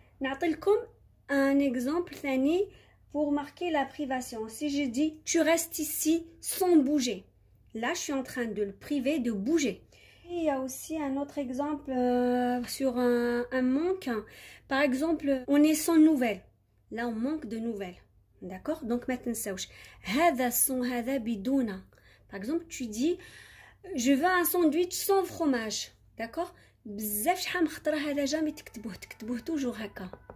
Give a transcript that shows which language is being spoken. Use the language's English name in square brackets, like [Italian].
[French] نعطيلكم un exemple ثاني pour marquer la privation. si je dis tu restes ici sans bouger, là je suis en train de le priver de bouger. Et il y a aussi un autre exemple sur un manque. Par exemple on est sans nouvelles, là on manque de nouvelles, d'accord. [Arabic] donc ما تنساوش هذا son هذا بدون. [French] par exemple tu dis je veux un sandwich sans fromage, d'accord. [Arabic] بزاف شحال من خطره هذا جامي تكتبوه توجور هكا